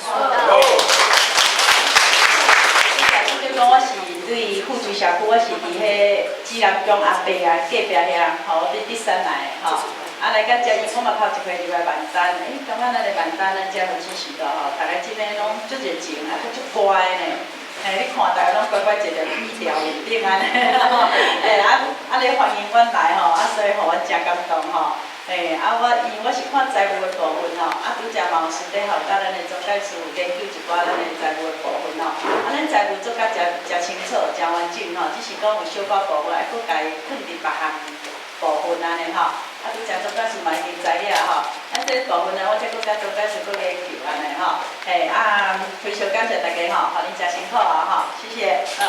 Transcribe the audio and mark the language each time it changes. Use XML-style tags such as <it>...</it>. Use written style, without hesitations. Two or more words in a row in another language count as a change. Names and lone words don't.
<nan>讲我是对富水社区，我是伫迄指南宫阿伯隔壁遐，伫山来来到这，我嘛头一回入来万丹，感觉咱的万丹咱家伙支持大家真诶拢足热情，佫足乖呢。你看大家拢乖乖坐在椅条面顶安尼，你欢迎阮来所以互阮真感动因为我是看财务的部分拄则嘛有顺便甲咱的总干事研究一寡咱的财务的部分咱财务做甲真清楚、真完整只是讲有小可部分还佫家己放伫别项部分安尼拄则总干事嘛已经知影这部分我再佫甲总干事佫研究安尼非常感谢大家互恁真辛苦谢谢</nan>